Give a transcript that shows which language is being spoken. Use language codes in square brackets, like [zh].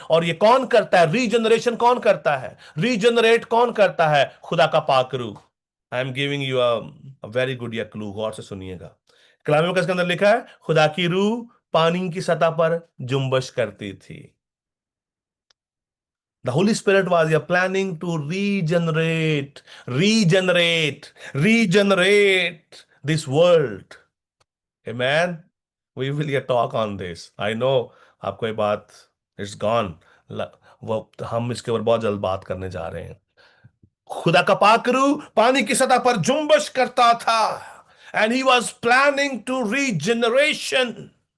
[hi] और ये कौन करता है? रीजनरेशन कौन करता है? रीजनरेट कौन करता है? खुदा का पाक रूह। [en] I am giving you a very good या clue, [hi] गौर से सुनिएगा। कलाम मुकद्दस के अंदर लिखा है, खुदा की रूह पानी की सतह पर जुम्बश करती थी। [en] The Holy Spirit was planning to regenerate this world. Amen. We will get talk on this. I know [hi] आपको ये बात [en] it's gone, [hi] वो हम इसके ऊपर बहुत जल्द बात करने जा रहे हैं। खुदा का पाकरू पानी की सतह पर जुम्बश करता था, [en] And he was planning to regeneration.